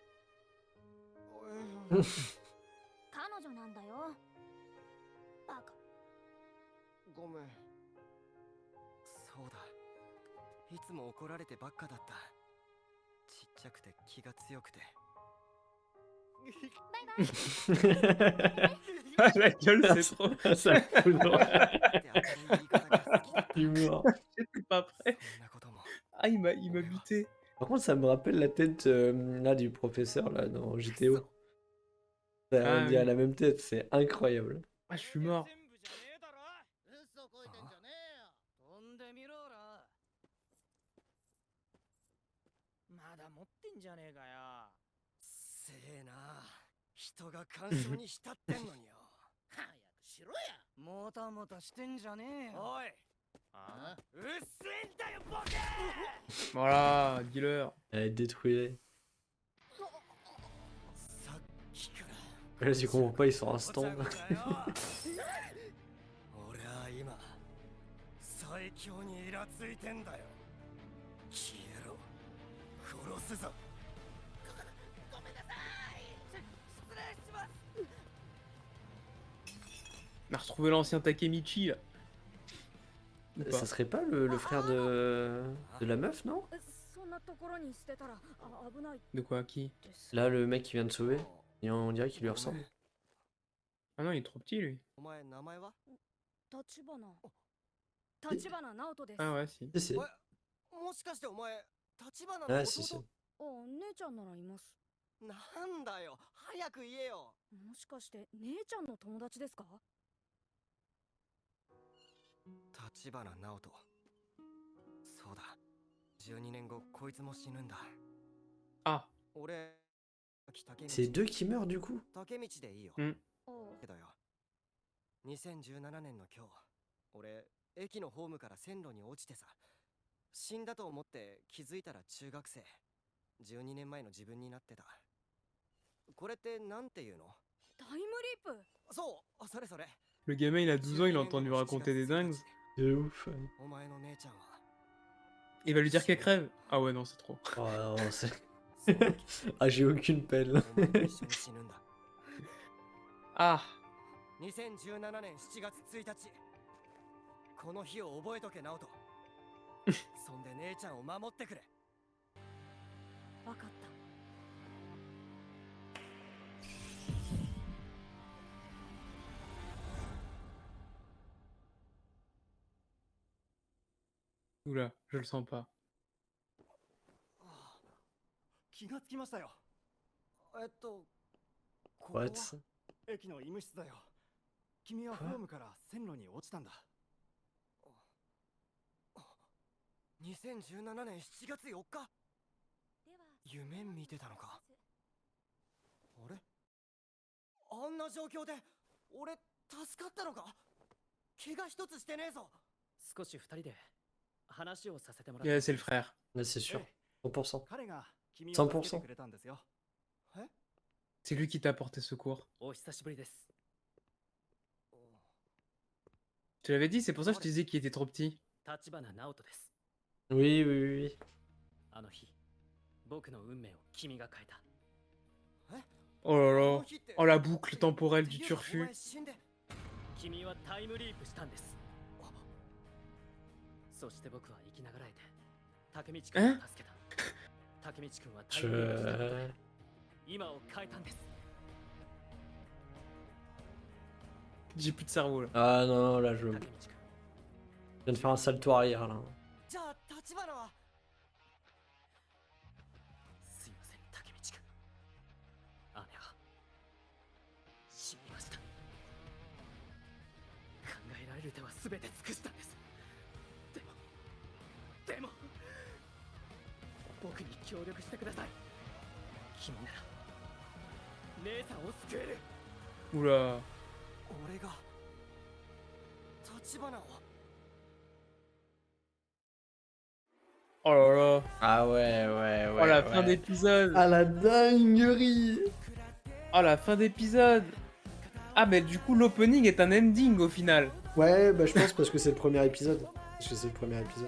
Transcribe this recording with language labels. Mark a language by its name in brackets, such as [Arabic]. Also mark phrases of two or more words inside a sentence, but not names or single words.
[Japanese] 彼女なんだよ。バカ。ごめん。そうだ、いつも怒られてばっかだった。ちっちゃくて気が強くて。バイバイ。 [French] Ah, la gueule, c'est trop. Ça fout dans l'humour. J'étais pas prêt. Ah, il m'a buté. Par contre, ça me rappelle la tête là du professeur là dans JTO. Ça, Ah, on dirait oui. la même tête, c'est incroyable. Ah, je suis mort. [Japanese] 嘘こいてんじゃねえよ。飛んでみろら。まだ持ってんじゃねえかよ。せえな。人が干渉に浸ってんのによ。早くしろや。もたもたしてんじゃねえよ。おい、あうっせえんだよ、ボケ。 [French] Voilà, dis-leur. Détruis-les. [Japanese] さっきから [French] Là, tu comprends pas, ils sont instants. [Japanese] ごちゃごちゃよ。俺は今最強にイラついてんだよ。消えろ、殺すぞ。ごめんなさい。失礼します。 [French] On a retrouvé l'ancien Takemichi là. Ou pas Ça serait pas le frère de la meuf, non? [Japanese] そんなところに捨てたら危ない [French] De quoi? Qui? [Japanese] です [French] Là, le mec qui vient de sauver, et on dirait qu'il lui ressemble. Ah non, il est trop petit lui. [Japanese] お前名前は？立花直人です [French] Ah ouais, si. Si, si. [Japanese] もしかしてお前立花の [French] Ah, si, si. [Japanese] 弟？姉ちゃんならいます。なんだよ、早く言えよ。もしかして姉ちゃんの友達ですか？立花直人。そうだ。12年後こいつも死ぬんだ。 Ah, 俺、 [French] C'est deux qui meurent du coup? [Japanese] 竹道でいいよ。おけどよ。2017年の今日、俺、駅のホームから線路に落ちてさ、死んだと思って気づいたら中学生。12年前の自分になってた。これってなんていうの？タイムリープ。そう、それそれ。 [French] le gamin il a 12 ans, il a entendu raconter des dingues. De ouf. [Japanese] お前の姉ちゃんは [French] Il va lui dire qu'elle crève. Ah ouais, non, c'est trop. Oh non, c'est... Ah, j'ai aucune peine. [Japanese] お前と一緒に死ぬんだ。 Ah, 2017年7月1日。この日を覚えとけ、直人。そんで姉ちゃんを守ってくれ。わかった。 [French] oula, je le sens pas. [Japanese] 気がつきましたよ。ここは What? 駅の医務室だよ。君はホームから線路に落ちたんだ。 2017年7月4日。夢見てたのか。あれ、あんな状況で俺助かったのか。怪我一つしてねえぞ。少し二人で話をさせてもら [French] Yeah, c'est le frère. Là, c'est sûr. 100%. [Japanese] 彼が君を [French] 100%. [Japanese] 助けてくれたんですよ。 [French] C'est lui qui t'a apporté secours. [Japanese] お久しぶりです。 [French] Je te l'avais dit, c'est pour ça que je te disais qu'il était trop petit. [Japanese] 立花直人です。 [French] Oui, oui, oui, oui. [Japanese] あの日、僕の運命を君が変えた。 [French] Oh là là. Oh la boucle temporelle du turfu. [Japanese] 君はタイムリープしたんです。そして僕は生きながらえて、竹道くんを助けた。竹道くんはタイムリープしたことで、今を変えたんです。 [French] J'ai plus de cerveau là. Ah non, là, je [Japanese] 竹道くん、 [French] viens de faire un salto arrière, là. [Japanese] じゃあ立花は。すいません、竹道くん。姉は死にました。考えられる手は全て尽くしたんです。でも僕に協力してください。君なら姉さんを救える。 [French] Oula. [Japanese] 俺が立花を。 [French] Oh là là. Ah ouais, ouais, ouais. Oh la ouais. fin d'épisode. Ah la dinguerie. Oh la fin d'épisode. Ah mais du coup l'opening est un ending au final. Ouais, bah je pense parce que c'est le premier épisode. Parce que c'est le premier épisode.